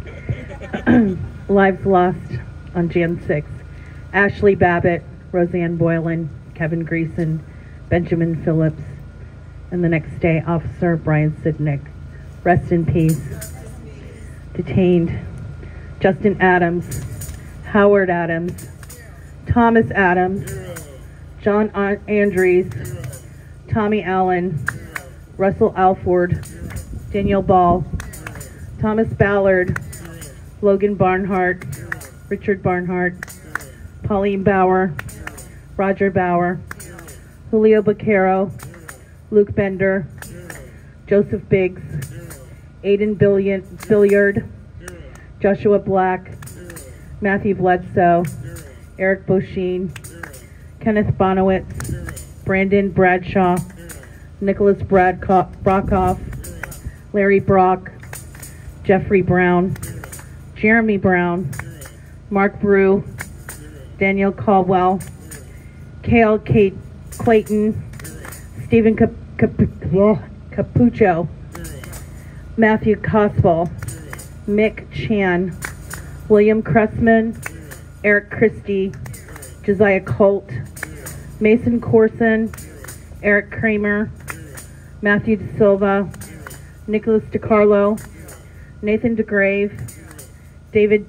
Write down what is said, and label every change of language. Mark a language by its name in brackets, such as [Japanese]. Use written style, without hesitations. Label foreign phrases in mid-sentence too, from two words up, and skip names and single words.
[English] Lives lost on Jan 6th. Ashley Babbitt, Roseanne Boylan, Kevin Greason, Benjamin Phillips, and the next day, Officer Brian Sidnick. Rest in peace. Detained Justin Adams, Howard Adams, Thomas Adams, John Andrews, Tommy Allen, Russell Alford, Daniel Ball, Thomas Ballard, Logan Barnhart, Richard Barnhart, Pauline Bauer, Roger Bauer, Julio Baquero, Luke Bender, Joseph Biggs, Aiden Billiard, Joshua Black, Matthew Bledsoe, Eric Bosheen, Kenneth Bonowitz, Brandon Bradshaw, Nicholas Brockhoff, Larry Brock, Jeffrey Brown, Jeremy Brown, Mark Brew, Daniel Caldwell, Cale Clayton, Stephen Capucho, Matthew Cospel, Mick Chan, William Cressman, Eric Christie, Josiah Colt, Mason Corson, Eric Kramer, Matthew De Silva, Nicholas DiCarlo, Nathan DeGrave, David